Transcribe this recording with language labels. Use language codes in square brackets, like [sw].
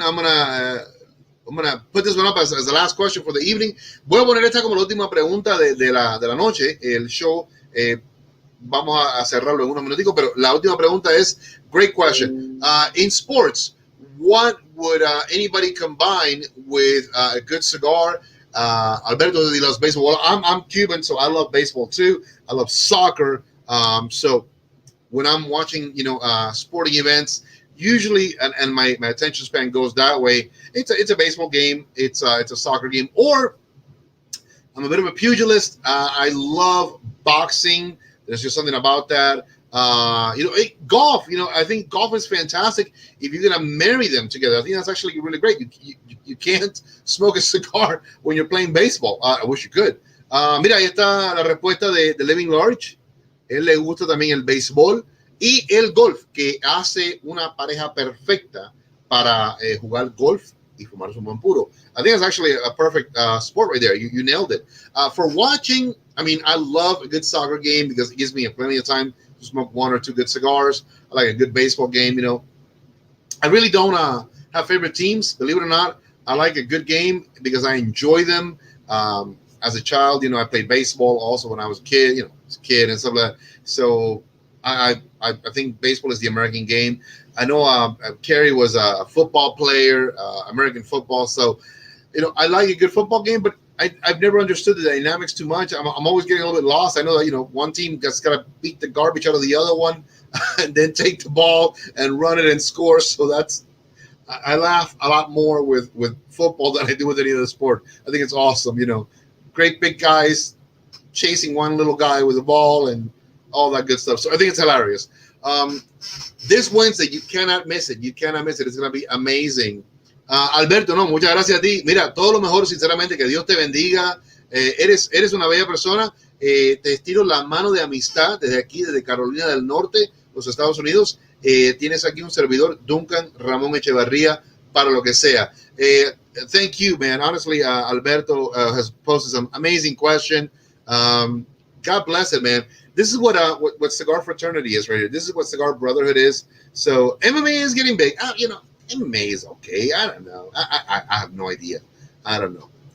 [en] I'm gonna put this one up as the last question for the evening. [es] Voy a poner esta como la última pregunta de la noche. El show, vamos a cerrarlo en unos minuticos, pero la última pregunta es, [en] great question. In sports, what would anybody combine with a good cigar? Alberto de loves baseball. Well, I'm Cuban, so I love baseball too. I love soccer. So when I'm watching, sporting events, usually, and my attention span goes that way. It's a baseball game. It's a soccer game. Or I'm a bit of a pugilist. I love boxing. There's just something about that. Golf. I think golf is fantastic if you're gonna marry them together. I think that's actually really great. You can't smoke a cigar when you're playing baseball. I wish you could. [es] Mira, ahí está la respuesta de Living Large. Él le gusta también el béisbol y el golf, que hace una pareja perfecta para jugar golf y fumarse un buen puro. [en] I think it's actually a perfect sport right there. You nailed it. For watching, I mean, I love a good soccer game because it gives me plenty of time to smoke 1 or 2 good cigars. I like a good baseball game. I really don't have favorite teams, believe it or not. I like a good game because I enjoy them. As a child, I played baseball also when I was a kid, and stuff like that. So I think baseball is the American game. I know Kerry was a football player, American football. So, I like a good football game, but I've never understood the dynamics too much. I'm always getting a little bit lost. I know that, one team has got to beat the garbage out of the other one and then take the ball and run it and score. So I laugh a lot more with football than I do with any other sport. I think it's awesome. Great big guys chasing one little guy with a ball and all that good stuff. So I think it's hilarious. This Wednesday, you cannot miss it. You cannot miss it. It's going to be amazing. [es] Alberto, no, muchas gracias a ti. Mira, todo lo mejor, sinceramente, que Dios te bendiga. Eres una bella persona. Te estiro la mano de amistad desde aquí, desde Carolina del Norte, los Estados Unidos. Tienes aquí un servidor, Dunkan Ramón Echevarria, para lo que sea. [en] Thank you, man. Honestly, Alberto has posted some amazing question. God bless it, man. This is what cigar fraternity is right here. This is what cigar brotherhood is. So MMA is getting big. MMA is okay. I don't know. I have no idea. I don't know.